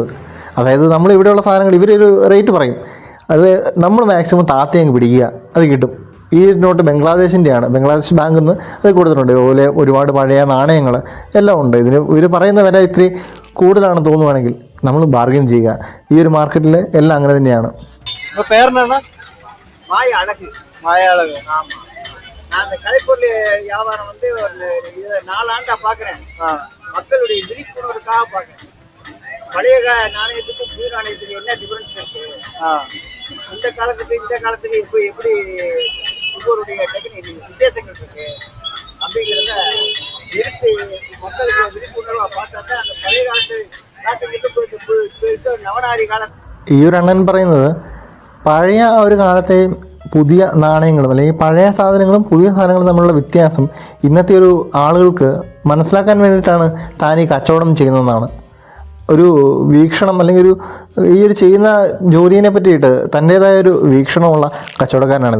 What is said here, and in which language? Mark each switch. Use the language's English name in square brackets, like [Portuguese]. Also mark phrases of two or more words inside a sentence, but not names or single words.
[Malayalam] അതായത് നമ്മളിവിടെയുള്ള സാധനങ്ങൾ ഇവരൊരു റേറ്റ് പറയും, അത് നമ്മൾ മാക്സിമം താത്തയങ്ങ് പിടിക്കുക, അത് കിട്ടും. ഈ നോട്ട് ബംഗ്ലാദേശിൻ്റെയാണ്, ബംഗ്ലാദേശ് ബാങ്കിൽ നിന്ന് അത് കൊടുത്തിട്ടുണ്ട്. അതുപോലെ ഒരുപാട് പഴയ നാണയങ്ങൾ എല്ലാം ഉണ്ട്. ഇതിന് ഇവർ പറയുന്ന വില ഇത്തിരി കൂടുതലാണെന്ന് തോന്നുവാണെങ്കിൽ നമ്മൾ ബാർഗെയിൻ ചെയ്യുക. ഈ ഒരു മാർക്കറ്റിൽ എല്ലാം അങ്ങനെ തന്നെയാണ്. [Tamil] நான் அந்த கலைப்பொருள் வியாபாரம் வந்து ஒரு 4 ஆண்டா பாக்குறேன். மக்களுடைய விழிப்புணர்வுக்காக பாக்குறேன். பழைய நாணயத்துக்கும் புது நாணயத்துக்கு என்ன டிஃபரன்ஸ் இருக்கு, இந்த காலத்துக்கு இப்போ எப்படி ஒவ்வொருடைய டெக்னிக் வித்தியாசங்கள் இருக்கு அப்படிங்கிறத எடுத்து மக்களுக்கு விழிப்புணர்வா பார்த்தா தான் அந்த பழைய காலத்து காசுகிட்டு போயிட்டு நவநாரி காலம். [Malayalam] ഈ ഒരു അണ്ണൻ പറയുന്നത് പഴയ ഒരു കാലത്തെയും പുതിയ നാണയങ്ങളും അല്ലെങ്കിൽ പഴയ സാധനങ്ങളും പുതിയ സാധനങ്ങളും തമ്മിലുള്ള വ്യത്യാസം ഇന്നത്തെ ഒരു ആളുകൾക്ക് മനസ്സിലാക്കാൻ വേണ്ടിയിട്ടാണ് താൻ ഈ കച്ചവടം ചെയ്യുന്നതെന്നാണ്. ഒരു വീക്ഷണം അല്ലെങ്കിൽ ഈ ഒരു ചെയ്യുന്ന ജോലിയെ പറ്റിയിട്ട് തൻ്റേതായ ഒരു വീക്ഷണമുള്ള കച്ചവടക്കാരനാണിത്.